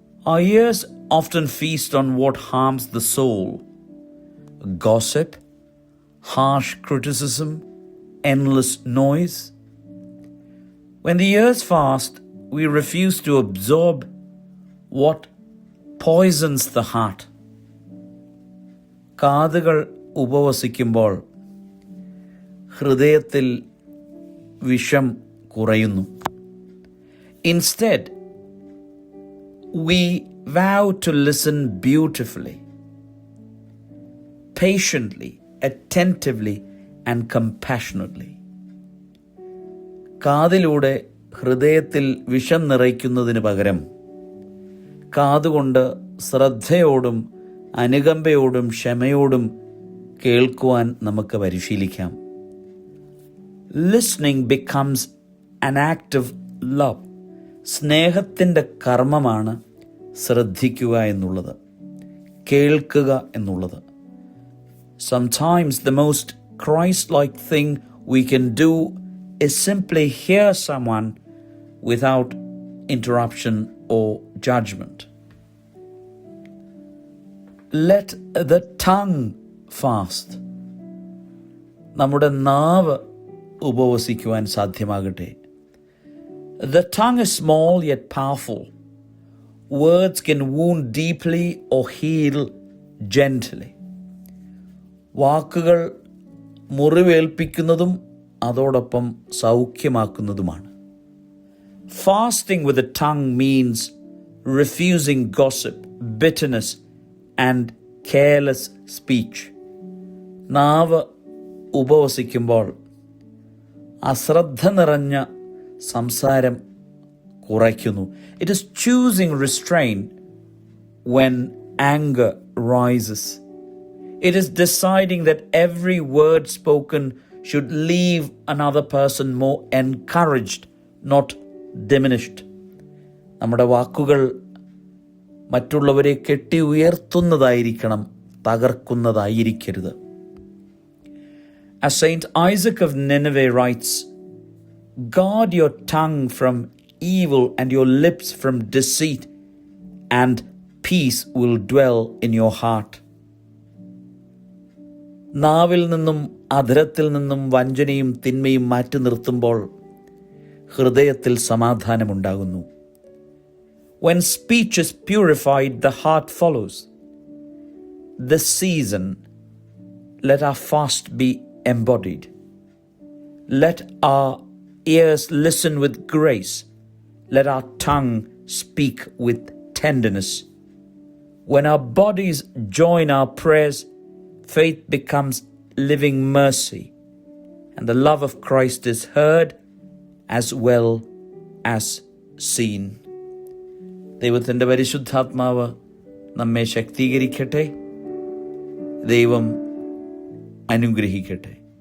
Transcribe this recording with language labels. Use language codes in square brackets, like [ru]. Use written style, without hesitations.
[en] Our ears often feast on what harms the soul: gossip, harsh criticism, endless noise. When the ears fast, we refuse to absorb what poisons the heart. [ml] കാതുകൾ ഉപവസിക്കുമ്പോൾ ഹൃദയത്തിൽ വിഷം കുറയുന്നു. [en] Instead, we vow to listen beautifully, patiently, attentively, and compassionately. [ml] കാതിലൂടെ ഹൃദയത്തിൽ വിഷം നിറയ്ക്കുന്നതിന് പകരം കാതുകൊണ്ട് ശ്രദ്ധയോടും അനുകമ്പയോടും ക്ഷമയോടും കേൾക്കുവാൻ നമുക്ക് പരിശീലിക്കാം. [en] Listening becomes an act of love. [ml] സ്നേഹത്തിൻ്റെ കർമ്മമാണ് ശ്രദ്ധിക്കുക എന്നുള്ളത്, കേൾക്കുക എന്നുള്ളത്. [en] Sometimes the most Christ-like thing we can do is simply hear someone without interruption or judgment. Let the tongue fast. [ml] നമ്മുടെ നാവ് ഉപവസിക്കുവാൻ സാധ്യമാകട്ടെ. [en] The tongue is small yet powerful. Words can wound deeply or heal gently. [ml] വാക്കുകൾ മുറിവേൽപ്പിക്കുന്നതും അതോടൊപ്പം സൗഖ്യമാക്കുന്നതുമാണ്. [en] Fasting with the tongue means refusing gossip, bitterness, and careless speech. [ml] നാവ് ഉപവസിക്കുമ്പോൾ അശ്രദ്ധ നിറഞ്ഞ സംസാരം കുറയ്ക്കുന്നു. [en] It is choosing restraint when anger rises. It is deciding that every word spoken should leave another person more encouraged, not diminished. [ml] നമ്മുടെ വാക്കുകൾ മറ്റുള്ളവരെ കെട്ടി ഉയർത്തുന്നതായിരിക്കണം, തകർക്കുന്നതായിരിക്കരുത്. [en] As Saint Isaac of Nineveh writes, "Guard your tongue from evil and your lips from deceit, and peace will dwell in your heart." [ml] നാവിൽ നിന്നും അധരത്തിൽ നിന്നും വഞ്ചനയും തിന്മയും മാറ്റി നിർത്തുമ്പോൾ ഹൃദയത്തിൽ സമാധാനമുണ്ടാകുന്നു. [en] When speech is purified, the heart follows. This season, let our fast be embodied. Let our ears listen with grace. Let our tongue speak with tenderness. When our bodies join our prayers, faith becomes living mercy, and the love of Christ is heard as well as seen. [ml] ദൈവത്തിൻ്റെ പരിശുദ്ധാത്മാവ് നമ്മെ ശക്തീകരിക്കട്ടെ. ദൈവം അനുഗ്രഹിക്കട്ടെ.